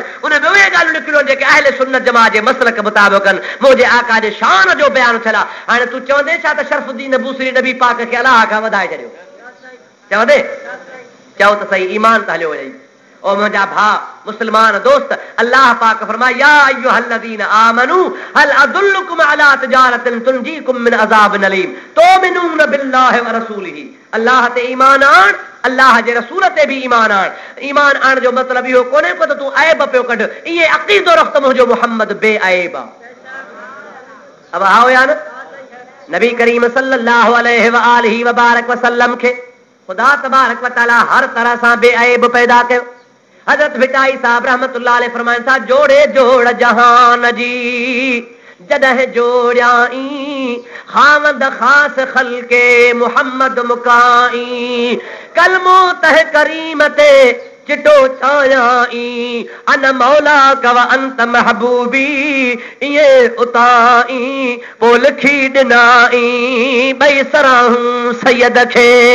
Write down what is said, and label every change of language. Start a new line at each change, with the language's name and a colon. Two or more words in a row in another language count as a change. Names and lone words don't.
Sindhi: उन में उहे ॻाल्हियूं निकिरियो जेके अहले सुन्नत जमात जे मसलक मुताबिक़ आहिनि, मुंहिंजे आका जे शान जो बयानु छला। हाणे तूं चवंदे छा त शरफुद्दीन बूसरी नबी पाक खे अलाह खां वधाए छॾियो? चवंदे चओ त सही, ईमान त हलियो वञे। ओ मुंहिंजा भाउ मुस्लमान दोस्त, अल्लाह पाक फरमाए
Arabic: يا أيها الذين آمنوا هل أدلكم على تجارة تنجيكم من عذاب أليم تؤمنون بالله ورسوله.
Sindhi: अल्लाह ते ईमान आण, अल्लाह जे रसूल ते भी ईमान आण। ईमान आण जो मतलब इहो कोन्हे को त तूं ऐब पियो कढ, इहे अक़ीदो रख त मुंहिंजो मुहम्मद बेऐब आहे। अब आओ या न? नबी करीम
Arabic: صلى الله عليه وآله وبارك وسلم
Sindhi: खे खुदा
Arabic: تبارك وتعالى
Sindhi: हर तरह सां बेऐब पैदा कयो। हज़रत भिटाई साहब
Arabic: رحمة الله عليه
Sindhi: फरमाइनि था, जोड़े जोड़ जहान जी जॾहिं जोड़ियाई खावंद ख़ास खल्के मुहम्मद मुकाई कलमो तह करीम ते चिटो छायाई अन मौला कव अंत महबूबी ये उताई पो लिखी ॾिनाई ॿई सराहूं सैयद खे।